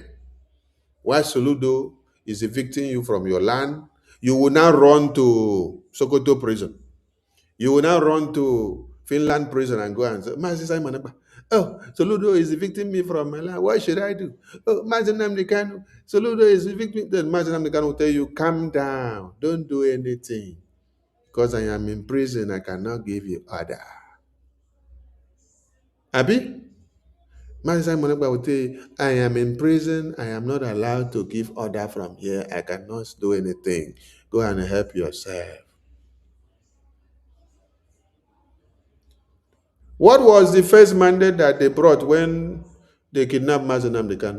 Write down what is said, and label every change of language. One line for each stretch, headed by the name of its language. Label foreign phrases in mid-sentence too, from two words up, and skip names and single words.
English: Why Soludo is evicting you from your land? You will now run to Sokoto prison. You will now run to Finland prison and go and say, Mazi Simon Ekpa, oh, Soludo is evicting me from my land. What should I do? Oh, Mazi Nnamdi Kanu, Soludo is evicting. Then Mazi Nnamdi Kanu will tell you, calm down, don't do anything. Because I am in prison, I cannot give you order. Abi? Mazi Simon Ekpa will tell you, I am in prison, I am not allowed to give order from here, I cannot do anything. Go and help yourself. What was the first mandate that they brought when they kidnapped Mazi Nnamdi Kanu?